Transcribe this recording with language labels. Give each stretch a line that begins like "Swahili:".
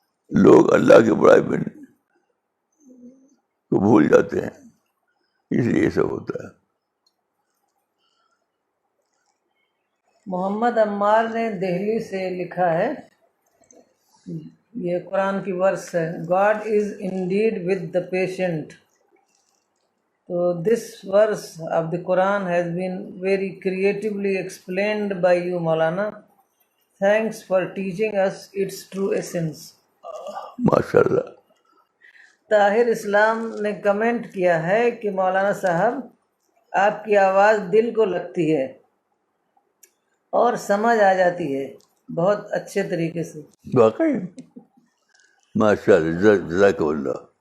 Urdu: لوگ اللہ کی بڑائی میں کو بھول جاتے ہیں, اس لیے یہ سب ہوتا ہے. محمد عمار نے دہلی سے لکھا ہے, یہ قرآن کی ورس ہے,
English: God is indeed with the patient. So this verse of the Quran has been very creatively explained by you, Maulana. Thanks for teaching us its true essence.
Urdu: ماشاء اللہ. طاہر اسلام نے کمنٹ کیا ہے کہ مولانا صاحب آپ کی آواز دل کو لگتی ہے اور سمجھ آ جاتی ہے بہت اچھے طریقے سے. واقعی ماشاء اللہ, جزاک اللہ.